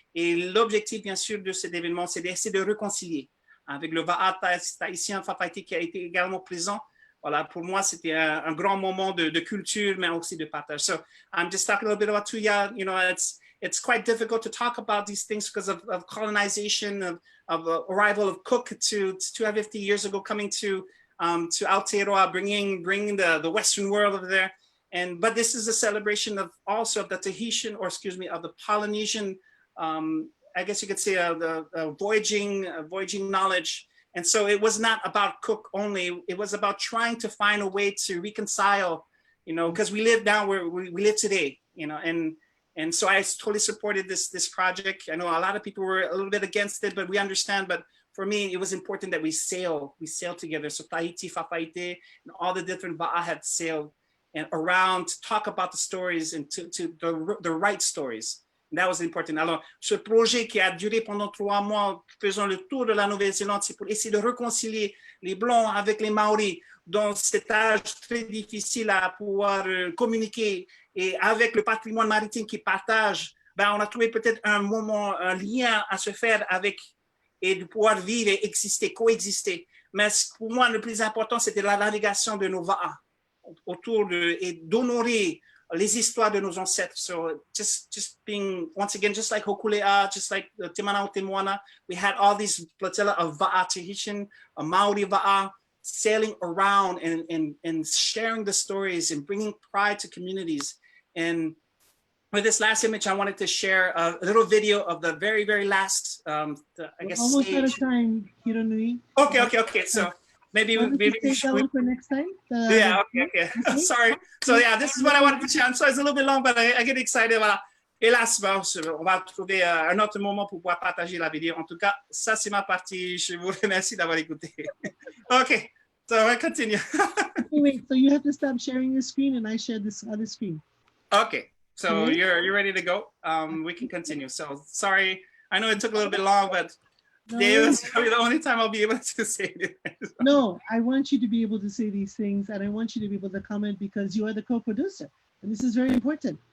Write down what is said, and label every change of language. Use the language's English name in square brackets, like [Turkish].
[French] Et l'objectif, bien sûr, de cet événement, c'est d'essayer de réconcilier avec le va'a tahitien Fafaiti qui a été également présent. Voilà, pour moi, c'était un grand moment de culture, mais aussi de partage. [English] So I'm just talking a little bit about Tuya. You know, it's quite difficult to talk about these things because of colonization, of arrival of Cook to 250 years ago, coming to Aotearoa, bringing the Western world over there. But this is a celebration of also of the Tahitian, or excuse me, of the Polynesian, I guess you could say the voyaging knowledge. And so it was not about Cook only. It was about trying to find a way to reconcile, you know, because we live now where we live today, you know, and so I totally supported this project. I know a lot of people were a little bit against it, but we understand. But for me, it was important that we sail together. So Tahiti, Fafaite, and all the different va'a had sailed and around to talk about the stories and to the right stories. And that was important. [French] Alors, ce projet qui a duré pendant 3 mois, faisant le tour de la Nouvelle-Zélande, c'est pour essayer de réconcilier les Blancs avec les Maoris dans cet âge très difficile à pouvoir communiquer et avec le patrimoine maritime qu'ils partagent. Ben, on a trouvé peut-être un moment, un lien à se faire avec et de pouvoir vivre et exister, coexister. Mais pour moi, le plus important, c'était la navigation de nos va'a autour et d'honorer les histoires de nos ancêtres. [English] So just being, once again, just like Hokulea, just like the Te Manao Te Moana, we had all these flotilla of va'a Tahitian, a Maori va'a, sailing around and sharing the stories and bringing pride to communities. And with this last image, I wanted to share a little video of the very, very last, I guess, almost stage. out of time, Hironui. Okay. So maybe we should for next time. Okay. Sorry. So yeah, this is what I wanted to share. I'm sorry, it's a little bit long, but I get excited. [French] Voilà. Hélas, on va trouver un autre moment pour pouvoir partager la vidéo. En tout cas, ça c'est ma partie. Je vous remercie d'avoir écouté. [English] Okay, so I continue. Wait, so you have to stop sharing your screen and I share this other screen. Okay, so you're ready to go. We can continue. So sorry, I know it took a little bit long, but today is probably the only time I'll be able to say it. No, I want you to be able to say these things, and I want you to be able to comment because you are the co-producer, and this is very important.